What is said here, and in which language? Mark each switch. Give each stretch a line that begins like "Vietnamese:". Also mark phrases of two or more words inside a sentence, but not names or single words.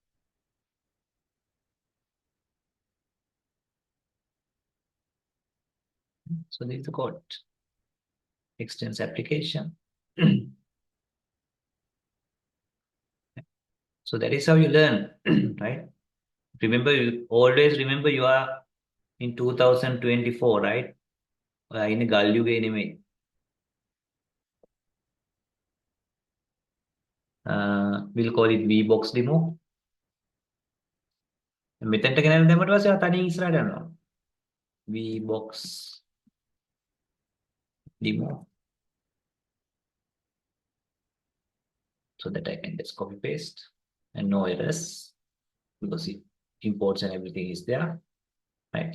English: So this is the code. Extends application. So that is how you learn, right? Remember, you always remember you are in 2024, right?
Sinhala: In ගල්යුගේ නෙමෙයි.
English: We'll call it VBox demo.
Sinhala: මෙතෙන්ට ගෙනල්ලා දැම්මට පස්සේ තනියෙන් ඉස්සරහට යනවා.
English: VBox demo. So that I can just copy paste and no errors because it imports and everything is there. Right.